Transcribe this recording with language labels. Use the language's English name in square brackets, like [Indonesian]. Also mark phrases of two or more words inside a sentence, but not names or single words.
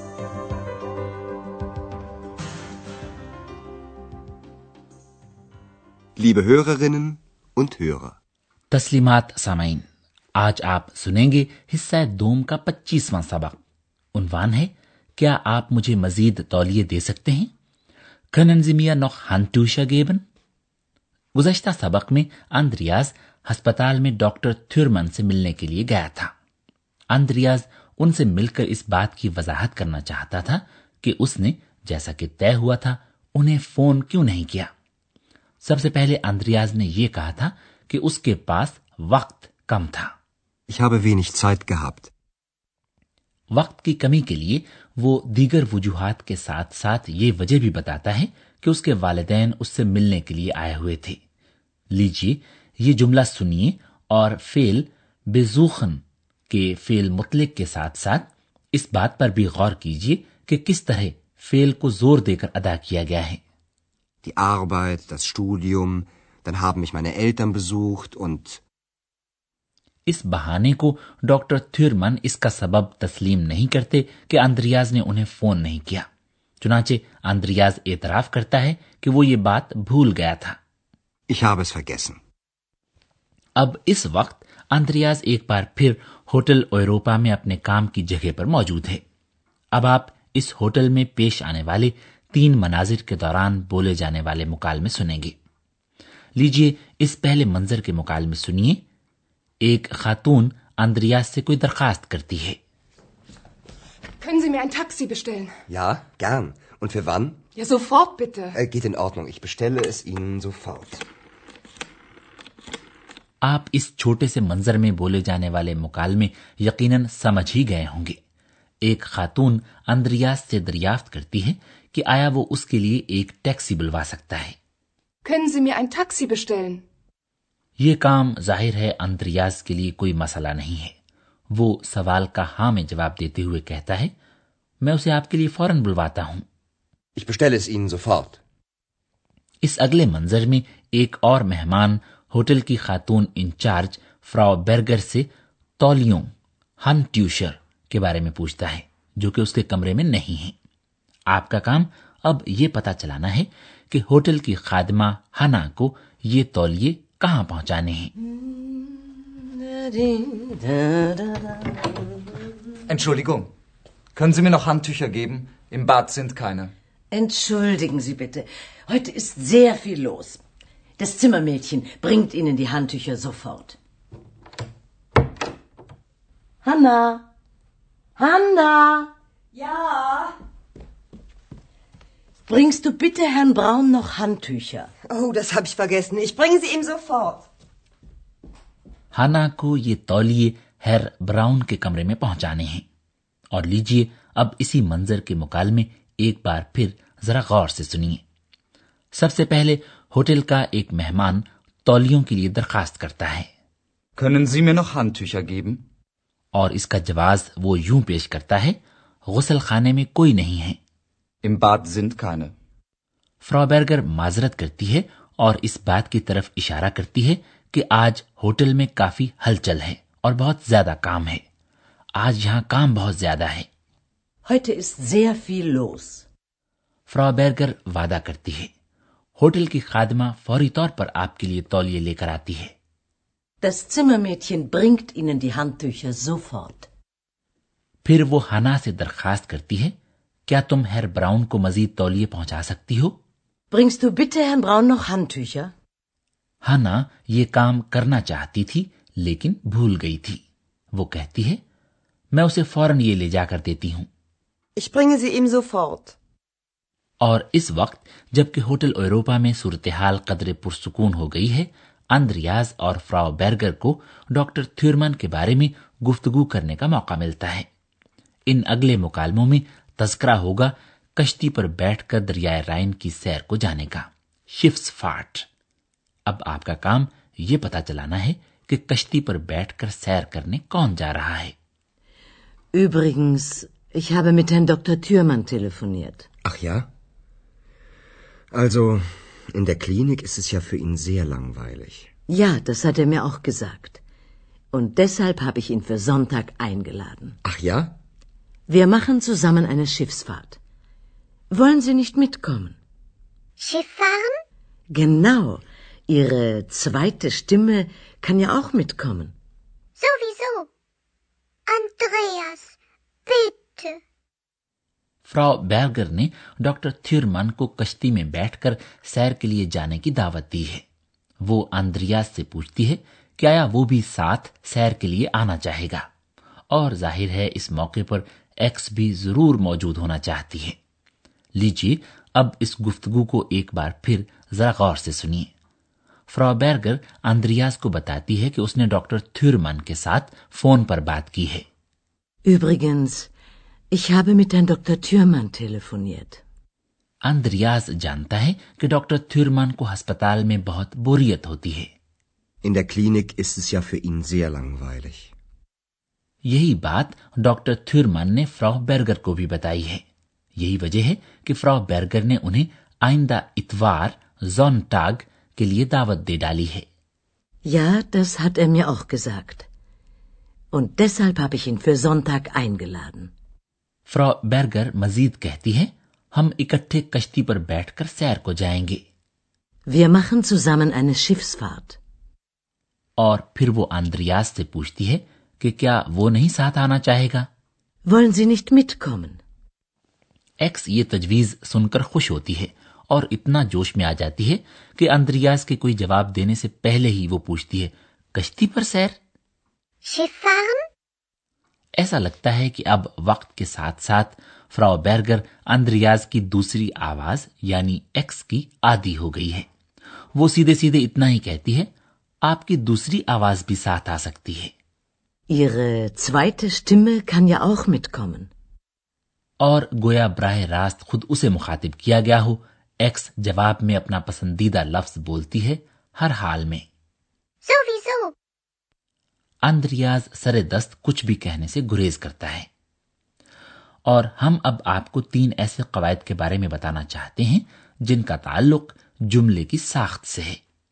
[German] Liebe Hörerinnen und Hörer, [Urdu] تسلیمات سامعین، آج آپ سنیں گے حصہ دوم کا 25واں سبق. عنوان ہے، کیا آپ مجھے مزید تولیے دے سکتے ہیں? [German] Können Sie mir noch Handtücher geben? [Urdu] گزشتہ سبق میں آندریاز اسپتال میں ڈاکٹر تھیورمن سے ملنے کے لیے گیا تھا. آندریاز ان سے مل کر اس بات کی وضاحت کرنا چاہتا تھا کہ اس نے، جیسا کہ طے ہوا تھا، انہیں فون کیوں نہیں کیا. سب سے پہلے آندریاز نے یہ کہا تھا کہ اس کے پاس وقت کم تھا. [German] Ich habe wenig Zeit gehabt. [Urdu] وقت کی کمی کے لیے وہ دیگر وجوہات کے ساتھ ساتھ یہ وجہ بھی بتاتا ہے کہ اس کے والدین اس سے ملنے کے لیے آئے ہوئے تھے. لیجیے یہ جملہ سنیے اور فعل بیزوخن کے فعل مطلق کے ساتھ ساتھ اس بات پر بھی غور کیجیے کہ کس طرح فعل کو زور دے کر ادا کیا گیا ہے. [German] Die Arbeit, das Studium, dann haben mich meine Eltern besucht und [Urdu] اس بہانے کو ڈاکٹر تھیورمن اس کا سبب تسلیم نہیں کرتے کہ آندریاز نے انہیں فون نہیں کیا. چنانچہ آندریاز اعتراف کرتا ہے کہ وہ یہ بات بھول گیا تھا. [German] Ich habe es vergessen. [Urdu] اب اس وقت آندریاز ایک بار پھر ہوٹل یوروپا میں اپنے کام کی جگہ پر موجود ہے. اب آپ اس ہوٹل میں پیش آنے والے 3 مناظر کے دوران بولے جانے والے مکالمے سنیں گے. لیجیے اس پہلے منظر کے مکالمے سنیے. ایک خاتون آندریاز سے کوئی درخواست کرتی ہے. [German] Können Sie mir ein Taxi bestellen? Ja, gern. Und für wann? Ja, sofort bitte. Geht in Ordnung. Ich bestelle es Ihnen sofort. [Urdu] آپ اس چھوٹے سے منظر میں بولے جانے والے مکالمے یقیناً سمجھ ہی گئے ہوں گے. ایک خاتون آندریاز سے دریافت کرتی ہے کہ آیا وہ اس کے لیے ایک ٹیکسی بلوا سکتا ہے. [German] Können Sie mir ein Taxi bestellen? [Urdu] یہ کام ظاہر ہے آندریاز کے لیے کوئی مسئلہ نہیں ہے. وہ سوال کا ہاں میں جواب دیتے ہوئے کہتا ہے، میں اسے آپ کے لیے فوراً بلواتا ہوں. [German] Ich bestelle es Ihnen sofort. [Urdu] اس اگلے منظر میں ایک اور مہمان ہوٹل کی خاتون انچارج فراؤ بیرگر سے تولیوں ہنٹیوشر کے بارے میں پوچھتا ہے، جو کہ اس کے کمرے میں نہیں ہے. آپ کا کام اب یہ پتا چلانا ہے کہ ہوٹل کی خادمہ ہنا کو یہ تولیے کہاں پہنچانے ہیں. [German] Entschuldigung, können Sie mir noch Handtücher geben? Im Bad sind keine. Entschuldigen Sie bitte, heute ist sehr viel los. Das Zimmermädchen bringt Ihnen die Handtücher sofort. Hanna! Hanna! Ja. Bringst du bitte Herrn Braun noch Handtücher? Oh, das habe ich vergessen. Ich bringe sie ihm sofort. [Urdu] ہنا کو یہ تولیے ہیر براؤن کے کمرے میں پہنچانے ہیں. اور لیجیے اب اسی منظر کے مکالمے ایک بار پھر ذرا غور سے سنیے. سب سے پہلے ہوٹل کا ایک مہمان تولیوں کے لیے درخواست کرتا ہے. [German] Können Sie mir noch Handtücher geben? [Urdu] اور اس کا جواب وہ یوں پیش کرتا ہے، غسل خانے میں کوئی نہیں ہے. [German] Im Bad sind keine. [Urdu] فراؤ بیرگر معذرت کرتی ہے اور اس بات کی طرف اشارہ کرتی ہے کہ آج ہوٹل میں کافی ہلچل ہے اور بہت زیادہ کام ہے. آج یہاں کام بہت زیادہ ہے. [German] Heute ist sehr viel los. [Urdu] فراؤ بیرگر وعدہ کرتی ہے۔ ہوٹل کی خادمہ فوری طور پر آپ کے لیے تولیے لے کر آتی ہے. [German] Das Zimmermädchen bringt Ihnen die Handtücher sofort. [Urdu] پھر وہ ہنا سے درخواست کرتی ہے، کیا تم ہیر براؤن کو مزید تولیے پہنچا سکتی ہو? [German] Bringst du bitte Herrn Braun noch Handtücher? [Urdu] ہنا یہ کام کرنا چاہتی تھی لیکن بھول گئی تھی. وہ کہتی ہے، میں اسے فوراً یہ لے جا کر دیتی ہوں. [German] Ich bringe sie ihm sofort. [Urdu] اور اس وقت جب کہ ہوٹل یوروپا میں صورتِ حال قدرے پرسکون ہو گئی ہے، آندریاز اور فراؤ بیرگر کو ڈاکٹر تھیورمن کے بارے میں گفتگو کرنے کا موقع ملتا ہے. ان اگلے مکالموں میں تذکرہ ہوگا کشتی پر بیٹھ کر دریائے رائن کی سیر کو جانے کا، شفسفارٹ. اب آپ کا کام یہ پتا چلانا ہے کہ کشتی پر بیٹھ کر سیر کرنے کون جا رہا ہے. [German] Übrigens, ich habe mit Herrn Dr. Thürmann telefoniert. Ach ja? Also, in der Klinik ist es ja für ihn sehr langweilig. Ja, das hat er mir auch gesagt. Und deshalb habe ich ihn für Sonntag eingeladen. Ach ja? Wir machen zusammen eine Schiffsfahrt. Wollen Sie nicht mitkommen? Schiff fahren? Genau. Ihre zweite Stimme kann ja auch mitkommen. Sowieso. Andreas, bitte. [Urdu] فراؤ بیرگر نے ڈاکٹر تھیورمن کو کشتی میں بیٹھ کر سیر کے لیے جانے کی دعوت دی ہے. وہ آندریاس سے پوچھتی ہے کیا وہ بھی ساتھ سیر کے لیے آنا چاہے گا، اور ظاہر ہے اس موقع پر ایکس بھی ضرور موجود ہونا چاہتی ہے. لیجیے اب اس گفتگو کو ایک بار پھر ذرا غور سے سنیے. فراؤ بیرگر آندریاس کو بتاتی ہے کہ اس نے ڈاکٹر تھیورمن کے ساتھ فون پر بات کی ہے. [German] Übrigens, ich habe mit Herrn Dr. Thürmann telefoniert. [Urdu] آندریاس جانتا ہے کہ ڈاکٹر تھیورمن کو اسپتال میں بہت بوریت ہوتی ہے. [German] In der Klinik ist es ja für ihn sehr langweilig. [Urdu] یہی بات ڈاکٹر تھیورمن نے فراؤ بیرگر کو بھی بتائی ہے. یہی وجہ ہے کہ فراؤ بیرگر نے انہیں آئندہ اتوار زونٹاگ کے لیے دعوت دے ڈالی ہے. [German] Ja, das hat er mir auch gesagt. Und deshalb habe ich ihn für Sonntag eingeladen. [Urdu] فراؤ بیرگر مزید کہتی ہے ہم اکٹھے کشتی پر بیٹھ کر سیر کو جائیں گے. [German] Wir machen zusammen eine Schiffsfahrt. [Urdu] اور پھر وہ آندریاس سے پوچھتی ہے کہ کیا وہ نہیں ساتھ آنا چاہے گا. [German] Wollen Sie nicht mitkommen? [Urdu] ایکس یہ تجویز سن کر خوش ہوتی ہے اور اتنا جوش میں آ جاتی ہے کہ آندریاس کے کوئی جواب دینے سے پہلے ہی وہ پوچھتی ہے کشتی پر سیر. [German] Schiff fahren? [Urdu] ایسا لگتا ہے کہ اب وقت کے ساتھ ساتھ فراؤ بیرگر آندریاس کی دوسری آواز یعنی ایکس کی عادی ہو گئی ہے. وہ سیدھے سیدھے اتنا ہی کہتی ہے آپ کی دوسری آواز بھی ساتھ آ سکتی ہے. [German] Ihre zweite Stimme kann ja auch mitkommen. [Urdu] اور گویا براہِ راست خود اسے مخاطب کیا گیا ہو، ایکس جواب میں اپنا پسندیدہ لفظ بولتی ہے ہر حال میں. [German] Sowieso. [Urdu] آندریاس سرِ دست کچھ بھی کہنے سے گریز کرتا ہے. اور ہم اب آپ کو 3 ایسے قواعد کے بارے میں بتانا چاہتے ہیں جن کا تعلق جملے کی ساخت سے ہے.